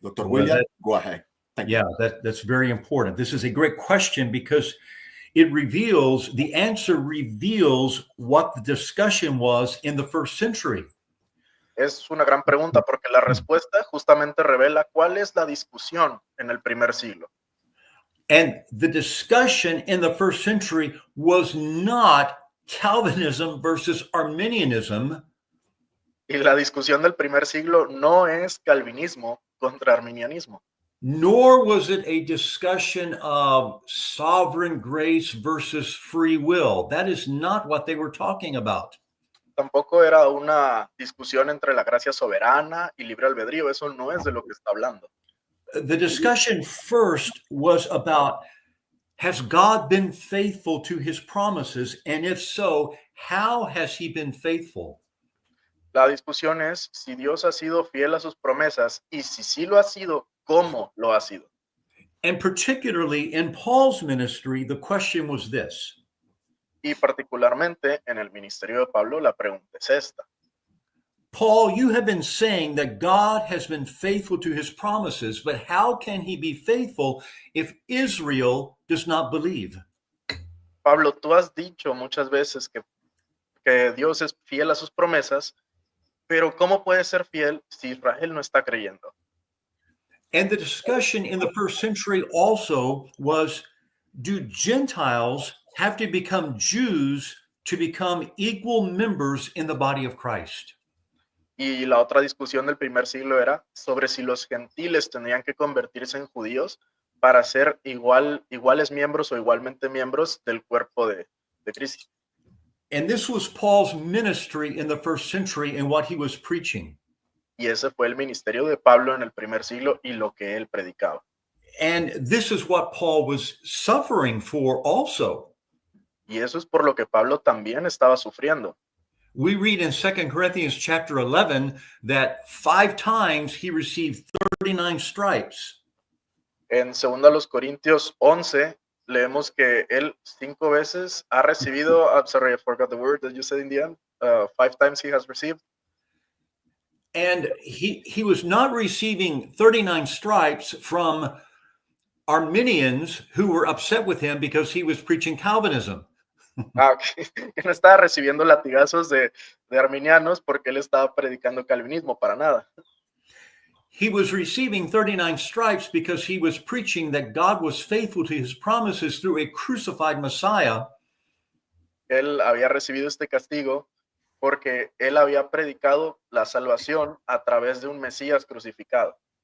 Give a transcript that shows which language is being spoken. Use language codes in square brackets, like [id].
[en] Doctor William, go ahead. Thank you. That's very important. This is a great question because the answer reveals what the discussion was in the first century. [es] Es una gran pregunta porque la respuesta justamente revela cuál es la discusión en el primer siglo. [en] And the discussion in the first century was not Calvinism versus Arminianism. [es] Y la discusión del primer siglo no es calvinismo contra arminianismo. [en] nor was it a discussion of sovereign grace versus free will. That is not what they were talking about. [es] Tampoco era una discusión entre la gracia soberana y libre albedrío. Eso no es de lo que está hablando. [en] The discussion first was about, has God been faithful to his promises? And if so, how has he been faithful? [es] La discusión es si Dios ha sido fiel a sus promesas y si sí lo ha sido, ¿cómo lo ha sido? [en] And particularly in Paul's ministry, the question was this. [es] Y particularmente en el ministerio de Pablo, la pregunta es esta. [en] Paul, you have been saying that God has been faithful to his promises, but how can he be faithful if Israel does not believe? [es] Pablo, tú has dicho muchas veces que Dios es fiel a sus promesas, pero ¿cómo puede ser fiel si Israel no está creyendo? [en] And the discussion in the first century also was, do Gentiles have to become Jews to become equal members in the body of Christ? [es] Y la otra discusión del primer siglo era sobre si los gentiles tendrían que convertirse en judíos para ser iguales miembros o igualmente miembros del cuerpo de Cristo. [en] And this was Paul's ministry in the first century and what he was preaching. [es] Y ese fue el ministerio de Pablo en el primer siglo y lo que él predicaba. [en] And this is what Paul was suffering for also. [es] Y eso es por lo que Pablo también estaba sufriendo. [en] We read in 2 Corinthians chapter 11 that 5 times he received 39 stripes. [es] En 2 Corintios 11 leemos que él 5 veces ha recibido, [en] I'm sorry, I forgot the word that you said in the end. 5 times he has received. And he was not receiving 39 stripes from Arminians who were upset with him because he was preaching Calvinism. [es] Que no estaba recibiendo latigazos de arminianos porque él estaba predicando calvinismo, para nada. [en] He was receiving 39 stripes because he was preaching that God was faithful to his promises through a crucified Messiah. [es] Él había recibido este castigo porque él había predicado la salvación a través de un Mesías crucificado.